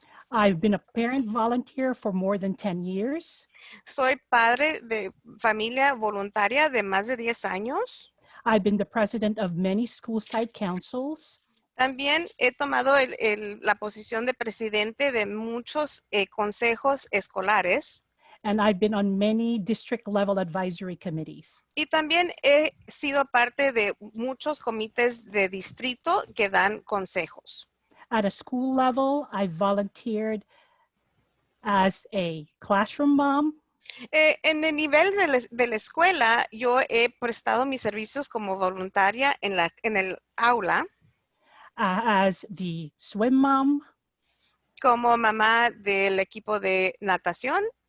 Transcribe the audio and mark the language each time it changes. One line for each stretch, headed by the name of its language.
English: I've been a parent volunteer for more than 10 years.
Spanish: Soy padre de familia voluntaria de más de 10 años.
English: I've been the president of many school site councils.
Spanish: También he tomado la posición de presidente de muchos consejos escolares.
English: And I've been on many district level advisory committees.
Spanish: Y también he sido parte de muchos comités de distrito que dan consejos.
English: At a school level, I volunteered as a classroom mom,
Spanish: En el nivel de la escuela, yo he prestado mis servicios como voluntaria en el aula,
English: as the swim mom,
Spanish: como mamá del equipo de natación,